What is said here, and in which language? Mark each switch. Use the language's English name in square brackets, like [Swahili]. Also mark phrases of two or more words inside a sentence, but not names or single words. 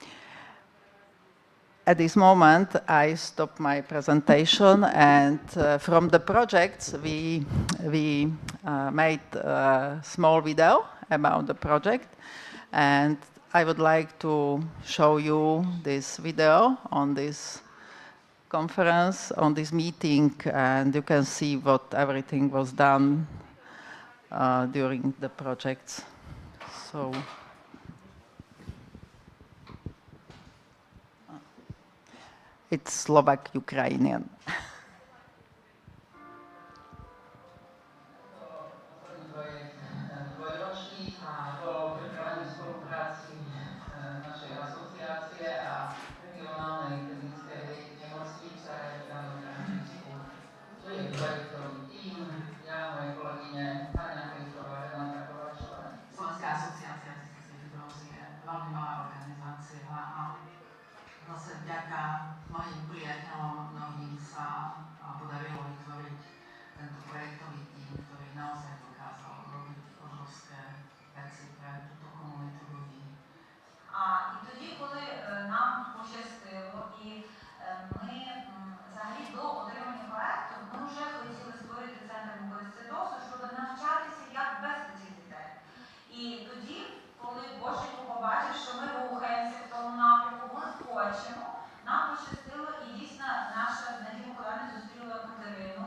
[English] At this moment, I stop my presentation, and from the projects, we made a small video about the project, and I would like to show you this video on this conference, on this meeting, and you can see what everything was done during the projects. So. It's Slovak-Ukrainian. [Slovak] Projekt dvojročný a bol pripravený v spolupráci našej asociácie a regionálnej klinickej nemocnice v Ivano-Frankivsku. Tu je projektový tím, ja, moje kolegyne Tania Fejtová, Renata Kovačová. Slovenská asociácia cystickej fibrózy je veľmi malá organizácia a zase vďaka mojim priateľom mnohým sa podarilo vytvoriť tento projektový tím, ktorý naozaj dokázal robiť obrovské veci pre túto komunitu ľudí. [Ukrainian] І тоді, коли нам пощастило, і ми взагалі до отримання проекту, ми вже хотіли створити центр мукоисцидозу, щоб навчатися, як вести цих дітей. І тоді, коли Боженько побачив, що ми рухаємося в тому напрямку, ми хочемо, нам пощастило, і дійсно наша Надія Миколаївна зустріла Катерину.